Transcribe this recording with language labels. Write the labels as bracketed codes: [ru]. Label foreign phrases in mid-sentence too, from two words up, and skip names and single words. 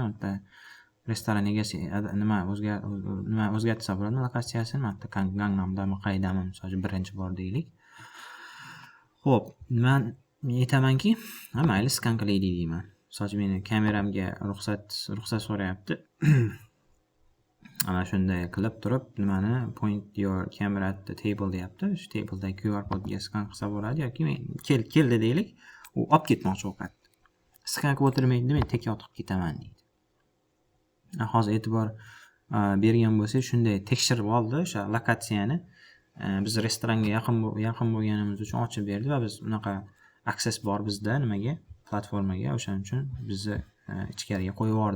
[uz] Unda restoran egasi nima o'zgartirsa bo'ladi lokatsiyasini. Mana Gangnamdami, qaydami, misol uchun birinchi bor deylik. Xo'p, men aytamanki, mayli skan qilaylik deyman. misol uchun meni kameramga ruxsat so'rayapti. Ana shunday qilib turib nimani [en] point your camera at the table [uz] deyapti. Shu tabledagi QR kodga skan qilsa bo'ladi yoki men keldi deylik, u olib ketmoqchi ovqatni. Skan qilib o'tirmaydi, men tek yotib ketaman deydi. Hozir e'tibor bergan bo'lsak, shunday tekshirib oldi o'sha lokatsiyani. Biz restoranga yaqin bo'lganimiz uchun ochib berdi va biz unaqa access bor bizda nimaga, platformaga, o'shaning uchun bizni ichkariga qo'yib yubordi.